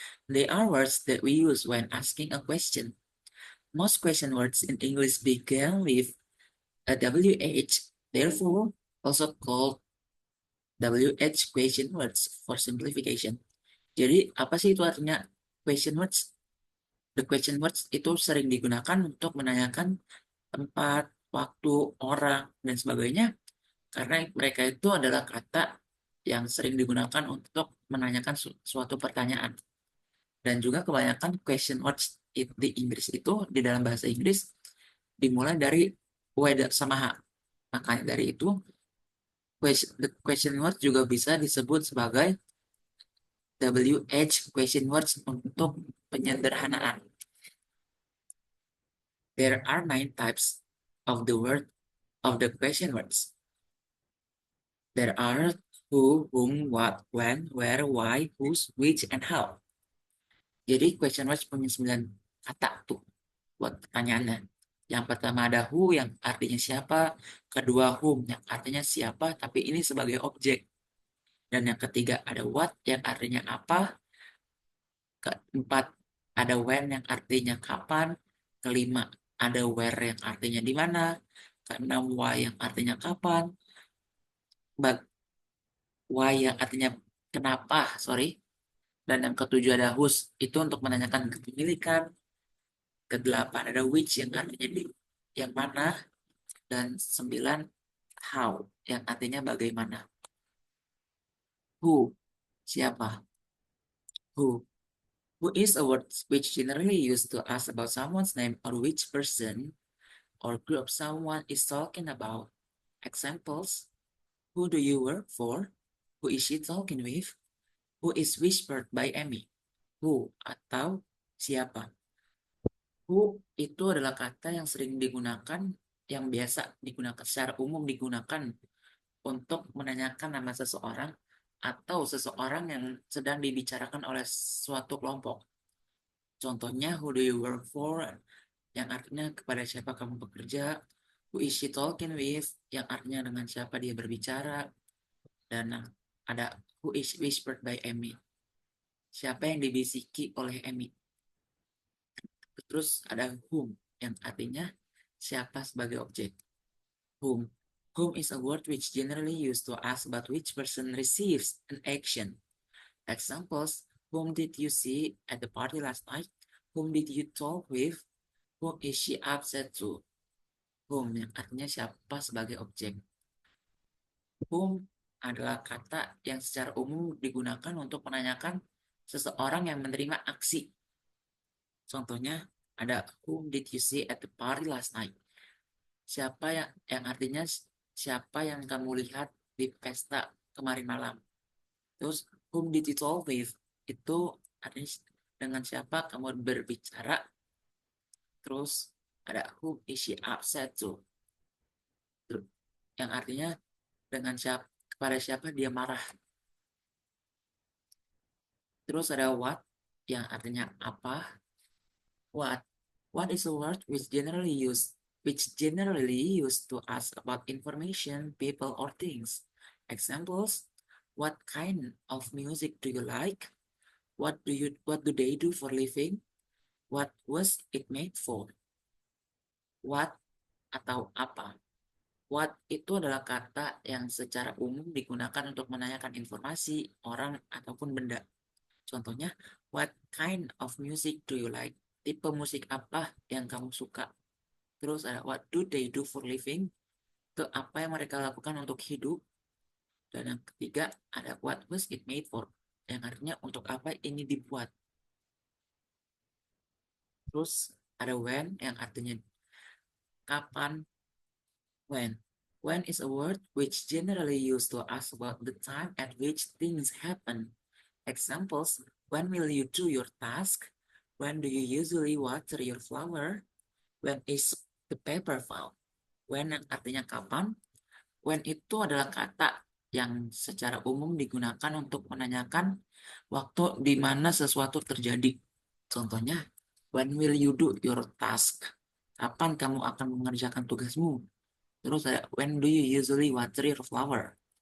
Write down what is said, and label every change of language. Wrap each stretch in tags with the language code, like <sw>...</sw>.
<en>They are words that we use when asking a question. Most question words in English begin with a WH, therefore also called WH question words for simplification.</en> <id>Jadi apa sih itu artinya question words? The question words itu sering digunakan untuk menanyakan tempat, waktu, orang, dan sebagainya, karena mereka itu adalah kata yang sering digunakan untuk menanyakan suatu pertanyaan. Dan juga kebanyakan question words di Inggris itu, di dalam bahasa Inggris, dimulai dari whether sama H. Makanya dari itu, the question words juga bisa disebut sebagai WH question words untuk penyederhanaan.</id> <en>There are 9 types of the question words. There are who, whom, what, when, where, why, whose, which, and how.</en> <id>Jadi question words punya 9 kata tuh buat pertanyaannya. Yang pertama ada who yang artinya siapa, kedua whom yang artinya siapa tapi ini sebagai objek. Dan yang ketiga ada what yang artinya apa, keempat ada when yang artinya kapan, kelima ada where yang artinya di mana, keenam why yang artinya kapan, why yang artinya kenapa, dan yang ketujuh ada whose, itu untuk menanyakan kepemilikan, kedelapan ada which yang artinya di yang mana, dan 9 how yang artinya bagaimana. Who, siapa.</id> <en>Who is a word which generally used to ask about someone's name or which person or group someone is talking about. Examples: who do you work for? Who is she talking with? Who is whispered by Amy? Who atau</en> <id>siapa. Who itu adalah kata yang sering digunakan, yang biasa digunakan secara umum digunakan untuk menanyakan nama seseorang atau seseorang yang sedang dibicarakan oleh suatu kelompok.</id> <en>Contohnya, who do you work for?</en> <id>Yang artinya kepada siapa kamu bekerja. Who is she talking with? Yang artinya dengan siapa dia berbicara. Dan ada who is whispered by Amy. Siapa yang dibisiki oleh Amy. Terus ada whom yang artinya siapa sebagai objek.</id> <en>Whom. Whom is a word which generally used to ask about which person receives an action. Examples, whom did you see at the party last night? Whom did you talk with? Whom is she upset to?</en> <id>Whom yang artinya siapa sebagai objek. Whom adalah kata yang secara umum digunakan untuk menanyakan seseorang yang menerima aksi. Contohnya ada whom did you see at the party last night? Siapa yang artinya siapa yang kamu lihat di pesta kemarin malam. Terus whom did you talk with? Itu artinya dengan siapa kamu berbicara. Terus ada whom is she upset to? Yang artinya dengan siapa, kepada siapa dia marah. Terus ada what yang artinya apa.</id> <en>What is a word which generally used to ask about information, people, or things. Examples: what kind of music do you like? What do they do for living? What was it made for? What atau apa.</en> <id>What itu adalah kata yang secara umum digunakan untuk menanyakan informasi, orang, ataupun benda. Contohnya, what kind of music do you like? Tipe musik apa yang kamu suka? Terus ada what do they do for living? Itu apa yang mereka lakukan untuk hidup. Dan yang ketiga ada what was it made for? Yang artinya untuk apa ini dibuat. Terus ada when yang artinya kapan.</id> <en>When. When is a word which generally used to ask about the time at which things happen. Examples, when will you do your task? When do you usually water your flower? When is the paper found?</en> <id>When yang artinya kapan. When itu adalah kata yang secara umum digunakan untuk menanyakan waktu di mana sesuatu terjadi. Contohnya, when will you do your task? Kapan kamu akan mengerjakan tugasmu? Terus ada, when do you usually water your flower?</id>